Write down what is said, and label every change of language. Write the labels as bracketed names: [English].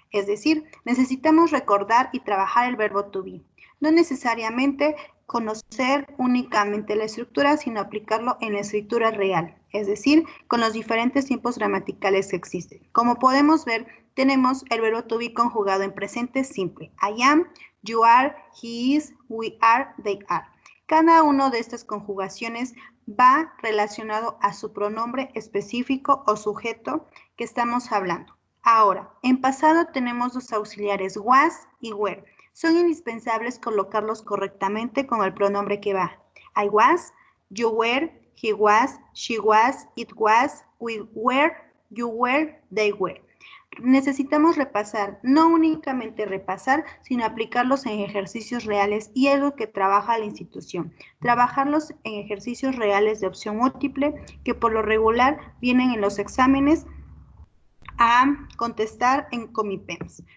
[Spanish] Es decir, necesitamos recordar y trabajar el verbo to be. No necesariamente conocer únicamente la estructura, sino aplicarlo en la escritura real, es decir, con los diferentes tiempos gramaticales que existen. Como podemos ver, tenemos el verbo to be conjugado en presente simple. [English] I am, you are, he is, we are, they are. [Spanish] Cada una de estas conjugaciones va relacionado a su pronombre específico o sujeto que estamos hablando. Ahora, en pasado tenemos los auxiliares was y were. Son indispensables colocarlos correctamente con el pronombre que va. [English] I was, you were, he was, she was, it was, we were, you were, they were. [Spanish] Necesitamos repasar, no únicamente repasar, sino aplicarlos en ejercicios reales y es lo que trabaja la institución. Trabajarlos en ejercicios reales de opción múltiple que por lo regular vienen en los exámenes a contestar en Comipens.